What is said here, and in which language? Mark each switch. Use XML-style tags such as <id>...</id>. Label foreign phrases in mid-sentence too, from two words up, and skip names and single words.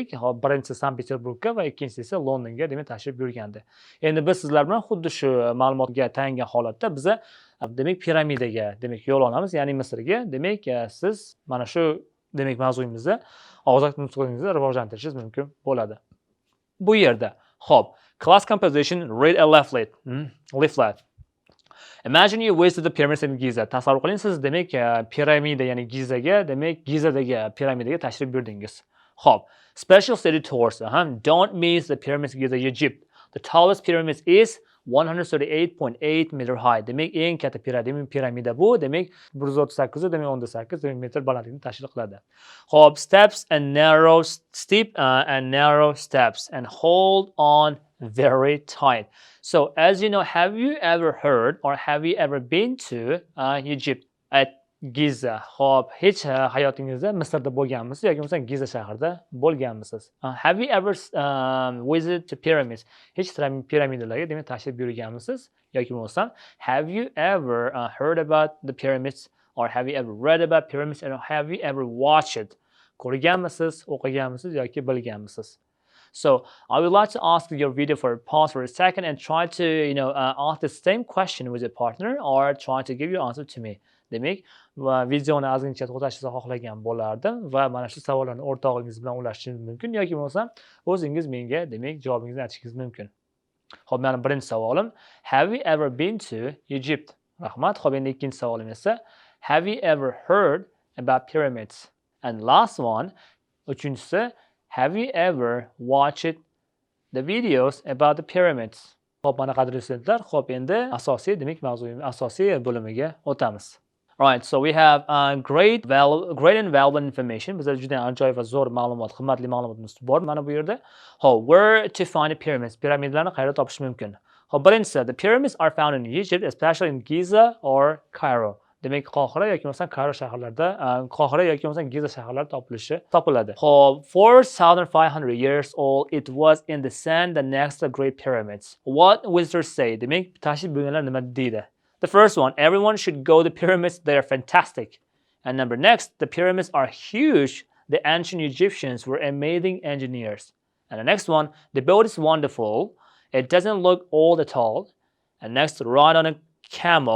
<uz>Hop, birinchisi Sankt-Peterburgga va ikkinchisi esa Londonga demak tashrif buyurgandi. Endi biz sizlar bilan xuddi shu ma'lumotga tayangan holatda biza demak piramidaga demak yo'l olamiz, ya'ni Misrga. Demak siz mana shu demak mavzuyimizda og'zaki nutqingizni rivojlantirishingiz mumkin bo'ladi. Bu yerda hop,</uz> <en>class composition, read a leaflet. Imagine you visit the pyramids in Giza.</en> <uz>Tasavvur qiling, siz demak piramida, ya'ni Gizaga, demak Gizadagi piramidaga tashrif buyurdingiz. Hop,</uz> <en>special city tours. Don't miss the pyramids Giza, Egypt. The tallest pyramid is 138.8 meter high.</en> <uz>Demak, eng katta piramida bu. Demak, 138 demak 18 metr balandlikni tashkil qiladi. Hop,</uz> <en>steep and narrow steps, and hold on very tight. So, as you know, have you ever heard or have you ever been to Egypt at Giza?</en> <uz>Hop, hech hayotingizda Misrda bo'lganmisiz yoki bo'lmasa Giza shahrida bo'lganmisiz?</uz> <en>Have you ever visited pyramids?</en> <uz>Hech piramidalarga demak tashrif buyurganmisiz yoki bo'lmasa</uz> <en>have you ever heard about the pyramids or have you ever read about pyramids and have you ever watched it?</en> <uz>Ko'rganmisiz, o'qiganmisiz yoki bilganmisiz?</uz> <en>So I would like to ask your video for a pause for a second and try to ask the same question with your partner or try to give your answer to me.</en> <uz>Demak, videoni ozgincha to'xtatishni xohlagan bo'lardim va mana shu savollarni o'rtog'ingiz bilan ulashishingiz mumkin yoki bo'lmasa o'zingiz menga demak javobingizni aytishingiz mumkin. Xo'p, meni birinchi savolim,</uz> <en>have you ever been to Egypt?</en> <uz>Rahmat. Xo'p, endi ikkinchi savolim esa,</uz> <en>have you ever heard about pyramids? And last one, uchinchisi, have you ever watched the videos about the pyramids?</en> <uz>Xo'p, mana qadrli studentlar, xo'p, endi asosiy demak mavzuyimiz asosiy bo'limiga o'tamiz.</uz> <en>Right, so we have great and valuable information.</en> <uz>Bizda juda ajoyib va zo'r ma'lumot, qimmatli ma'lumotimiz bor mana bu yerda. Hop,</uz> <en>where to find the pyramids?</en> <uz>Piramidlarni qayerda topish mumkin? Hop, birinchisi,</uz> <en>the pyramids are found in Egypt, especially in Giza or Cairo.</en> <uz>Demak, Qohira yoki bo'lmasa Cairo shaharlarida, Qohira yoki bo'lmasa Giza shaharlarida topiladi.</uz> <en>Hop, 4,500 years old, it was in the sand the next great pyramids. What visitors say?</en> <uz>Demak, tashrif buyurganlar nima deydi?</uz> <en>The first one, everyone should go to the pyramids, they are fantastic. And next, the pyramids are huge. The ancient Egyptians were amazing engineers. And the next one, the boat is wonderful. It doesn't look old at all. And next, ride on a camel.</en>